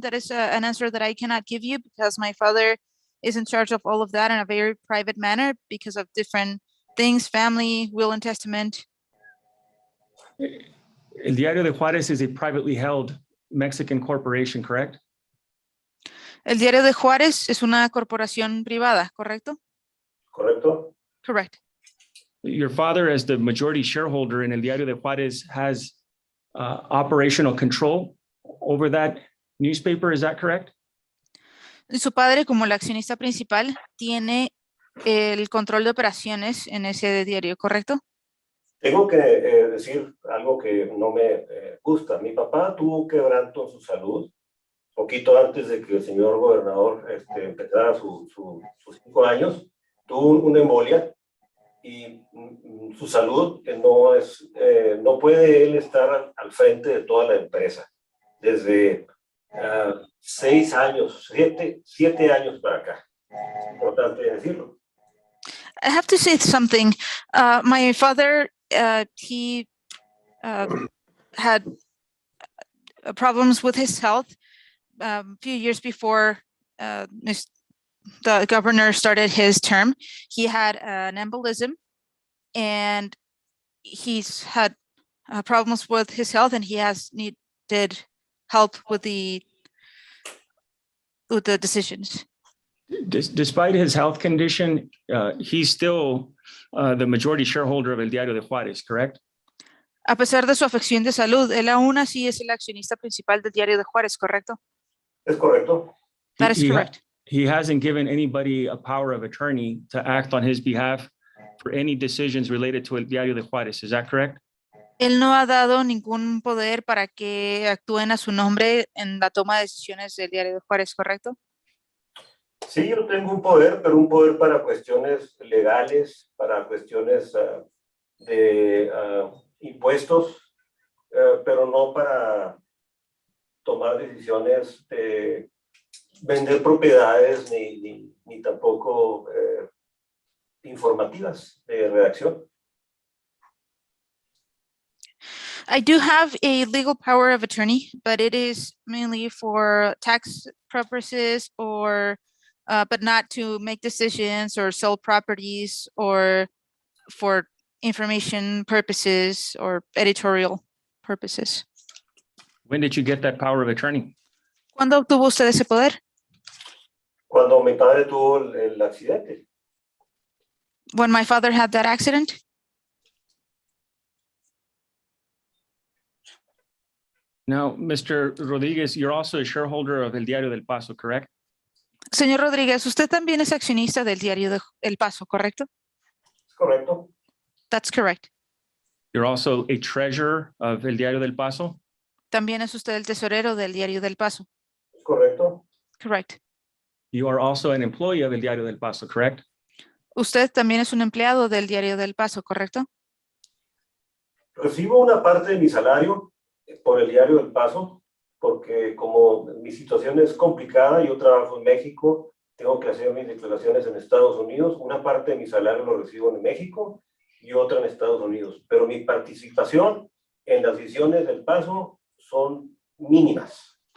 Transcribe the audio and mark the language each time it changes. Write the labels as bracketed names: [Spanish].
[English] That is an answer that I cannot give you because my father is in charge of all of that in a very private manner because of different things, family, will and testament. El Diario de Juárez is a privately held Mexican corporation, correct? [Spanish] El Diario de Juárez es una corporación privada, ¿correcto? ¿Correcto? [English] Correct. Your father, as the majority shareholder in El Diario de Juárez, has operational control over that newspaper, is that correct? [Spanish] Su padre, como el accionista principal, tiene el control de operaciones en ese diario, ¿correcto? Tengo que decir algo que no me gusta. Mi papá tuvo un quebranto en su salud poquito antes de que el señor gobernador empezara sus 5 años. Tuvo una embolia y su salud no puede él estar al frente de toda la empresa. Desde 6 años, 7 años para acá. Es importante decirlo. [English] I have to say something. My father, he had problems with his health a few years before the governor started his term. He had an embolism and he's had problems with his health and he has needed help with the decisions. Despite his health condition, he's still the majority shareholder of El Diario de Juárez, correct? [Spanish] A pesar de su afección de salud, él aún así es el accionista principal del Diario de Juárez, ¿correcto? Es correcto. [English] That is correct. He hasn't given anybody a power of attorney to act on his behalf for any decisions related to El Diario de Juárez, is that correct? [Spanish] Él no ha dado ningún poder para que actúen a su nombre en la toma de decisiones del Diario de Juárez, ¿correcto? Sí, yo tengo un poder, pero un poder para cuestiones legales, para cuestiones de impuestos, pero no para tomar decisiones de vender propiedades ni tampoco informativas de redacción. [English] I do have a legal power of attorney, but it is mainly for tax purposes or but not to make decisions or sell properties or for information purposes or editorial purposes. When did you get that power of attorney? [Spanish] ¿Cuándo obtuvo usted ese poder? Cuando mi padre tuvo el accidente. [English] When my father had that accident? Now, Mr. Rodriguez, you're also a shareholder of El Diario del Paso, correct? [Spanish] Señor Rodríguez, usted también es accionista del Diario de El Paso, ¿correcto? Es correcto. [English] That's correct. You're also a treasurer of El Diario del Paso? [Spanish] También es usted el tesorero del Diario del Paso. Es correcto. [English] Correct. You are also an employee of El Diario del Paso, correct? [Spanish] Usted también es un empleado del Diario del Paso, ¿correcto? Recibo una parte de mi salario por el Diario del Paso, porque como mi situación es complicada, yo trabajo en México, tengo que hacer mis declaraciones en Estados Unidos, una parte de mi salario lo recibo en México y otra en Estados Unidos, pero mi participación en las decisiones del Paso son mínimas.